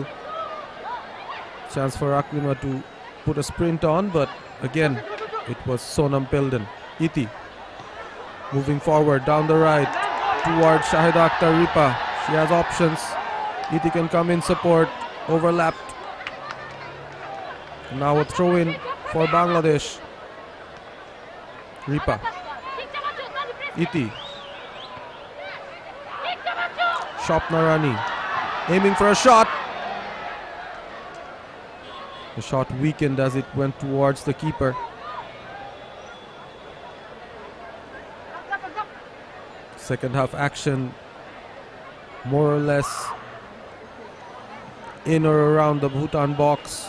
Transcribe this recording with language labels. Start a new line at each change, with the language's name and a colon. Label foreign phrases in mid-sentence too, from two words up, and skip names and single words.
English: Chance for Aklima to put a sprint on, but again it was Sonam Pelden. Iti moving forward down the right towards Shahida Akhtar Ripa. She has options. Iti can come in support, overlapped. Now a throw in for Bangladesh. Ripa. Iti. Shopna Rani aiming for a shot. The shot weakened as it went towards the keeper. Second half action more or less in or around the Bhutan box.